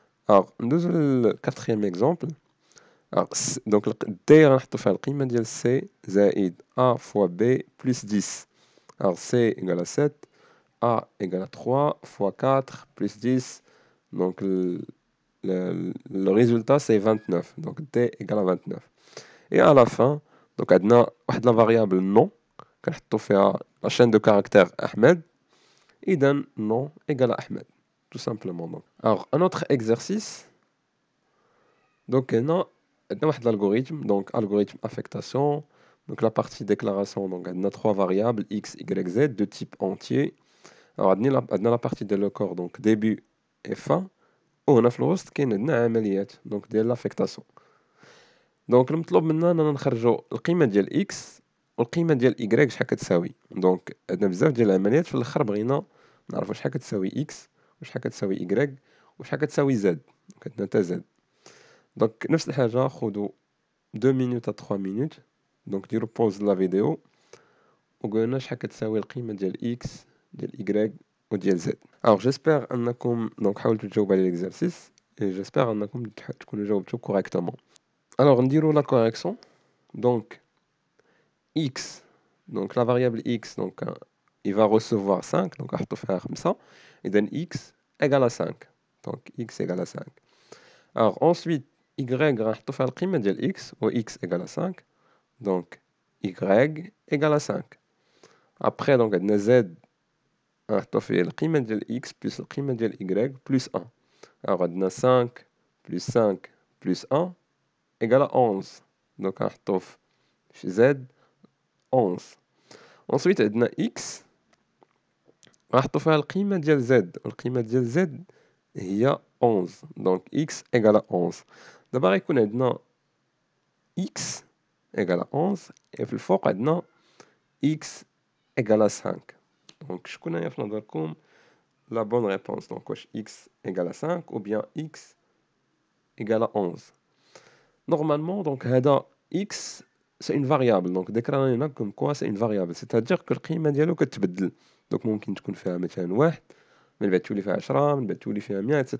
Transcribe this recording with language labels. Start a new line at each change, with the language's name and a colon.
Arabic: الوغ ندوزو للكاتخيام اكزومبل. دونك دي غنحطو فيها القيمة ديال سي زائد ا فوا بي بلس 10.
French: الوغ سي ايكال 7، ا ايكال 3 فوا 4 بلس 10، دونك le résultat c'est 29. Donc d égale à 29. Et à la fin, donc عندنا واحد la variable non
Arabic: كنحطو فيها
French: la chaîne de caractères Ahmed. إذا non égale à Ahmed, tout simplement. Donc. Alors un autre exercice. Donc هنا عندنا واحد l'algorithme, donc algorithme affectation. Donc la partie déclaration, donc عندنا 3 variables x, y, z de type entier. Alors عندنا la partie de le corps, donc début et fin.
Arabic: وهنا في الوسط كاين عندنا عمليات دونك ديال لافيكتاسيون. دونك المطلوب منا اننا نخرجوا القيمه ديال اكس والقيمه ديال ايكغيك شحال كتساوي. دونك عندنا بزاف ديال العمليات، في الاخر بغينا نعرفوا شحال كتساوي اكس وشحال كتساوي ايكغيك وشحال كتساوي زد، دونك عندنا تا زد. دونك نفس الحاجه خذوا 2 مينوت ا 3 مينوت، دونك ديروا بوز لا فيديو وقولنا شحال كتساوي القيمه ديال اكس ديال ايكغيك وديال زد.
French: Alors j'espère
Arabic: انكم دونك حاولتوا تجاوبوا على ليكزارسيس
French: et j'espère
Arabic: انكم تكونوا جاوبتوا
French: correctement. Alors نديروا la correction. Donc x, donc la variable x, donc il va recevoir 5, donc
Arabic: نحطوا فيها 5.
French: اذا x égale à 5. Donc x égale à 5. Alors ensuite y
Arabic: غنحطوا فيها القيمه ديال
French: x و x égale à 5. Donc y égale à 5.
Arabic: Après donc عندنا z غنحطو فيه القيمة ديال x بلس القيمة ديال y بلس 1.
French: alors عندنا 5 بلس 5 بلس 1 égale à 11.
Arabic: دونك غنحطو في z 11. ensuite عندنا x غنحطو فيها القيمة ديال z والقيمة ديال z هي 11. دونك
French: x égale à 11.
Arabic: دابا غيكون عندنا x égale à 11 et في الفوق عندنا x égale à 5. دونك شكون هي في نظركم
French: la bonne réponse? Donc, x égale à 5 ou bien x égale à 11. Normalement, donc, x, c'est une variable. Donc, déclarons comme quoi c'est une variable. C'est-à-dire que
Arabic: القيمة ديالو كتبدل. Donc, ممكن تكون فيها مثلا 1 من بعد تولي فيها 10 من بعد تولي فيها 100 etc.